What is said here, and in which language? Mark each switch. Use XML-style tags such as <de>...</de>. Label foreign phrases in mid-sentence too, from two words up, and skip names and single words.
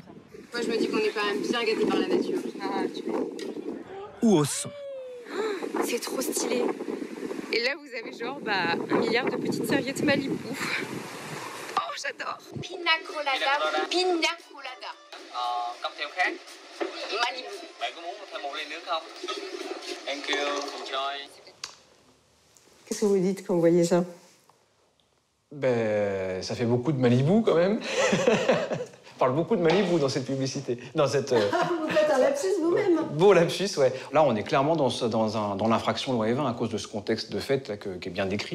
<fr>Moi, je me dis qu'on est quand même bien gâtés par la nature. ou au son. Oh, c'est trop stylé. Et là, vous avez genre 1 milliard de petites serviettes Malibu. Oh, j'adore. Pina colada. Pina colada.</fr> <vi>Cocktail khác. Malibu. Bạn có muốn thêm một ly nước không?</vi> <en>Thank you. Enjoy.</en> <fr>Qu'est-ce que vous dites quand vous voyez ça? Ben, ça fait beaucoup de Malibu, quand même. On parle beaucoup de Malibu dans cette publicité. Dans cette, Vous faites un lapsus vous-même. Beau lapsus, ouais. Là, on est clairement dans l'infraction loi Evin à cause de ce contexte de fête là, qui est bien décrit.</fr>